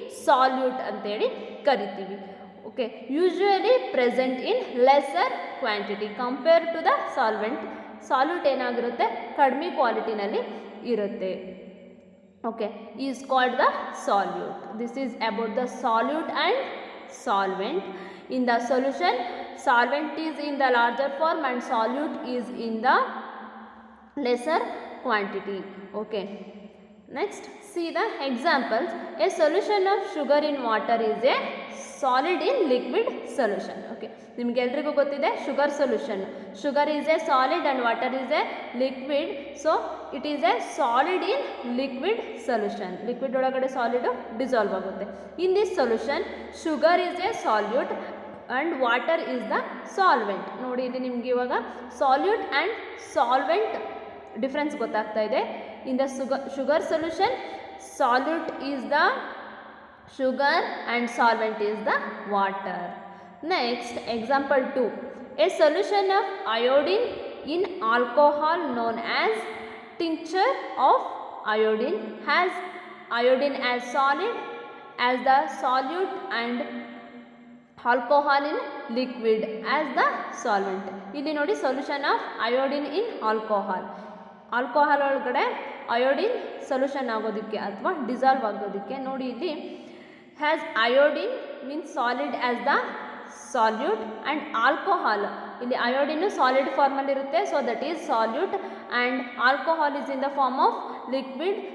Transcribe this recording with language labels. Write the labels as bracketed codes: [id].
[en] salute [kn] ಅಂತೇಳಿ ಕರಿತೀವಿ. [en] Okay, usually present in lesser quantity compare to the solvent. [kn] Salute ಏನಾಗಿರುತ್ತೆ, ಕಡಿಮೆ ಕ್ವಾಲಿಟಿನಲ್ಲಿ ಇರುತ್ತೆ. [en] Okay, is called the solute. This is about the solute and solvent. In the solution, solvent is in the larger form and solute is in the lesser quantity. Okay, next see the examples. A solution of sugar in water is a solid in liquid solution. Okay, [kn] ನಿಮಗೆಲ್ರಿಗೂ ಗೊತ್ತಿದೆ [en] Sugar solution. Sugar is a solid and water is a liquid. So it is a solid in liquid solution. [kn] Liquid ಒಳಗಡೆ solid dissolve ಆಗುತ್ತೆ. [en] In this solution sugar is a solute and water is the solvent. [kn] ನೋಡಿ ಇಲ್ಲಿ ನಿಮ್ಗೆ ಇವಾಗ solute and solvent difference ಗೊತ್ತಾಗ್ತಾ ಇದೆ. [en] In the sugar solution solute is the sugar and solvent is the water. Next, example 2. A solution of iodine in alcohol known as tincture of iodine has iodine as solid as the solute and alcohol in liquid as the solvent. [kn] ಇಲ್ಲಿ ನೋಡಿ [en] solution of iodine in alcohol. Alcohol ಒಳಗಡೆ iodine solution ಆಗೋದಕ್ಕೆ ಅಥವಾ ಡಿಸಾಲ್ವ್ ಆಗೋದಕ್ಕೆ ನೋಡಿ ಇಲ್ಲಿ has iodine means solid as the solute and alcohol ಇಲ್ಲಿ ಅಯೋಡಿನು ಸಾಲಿಡ್ ಫಾರ್ಮಲ್ಲಿರುತ್ತೆ. So that is solute and alcohol is in the form of liquid.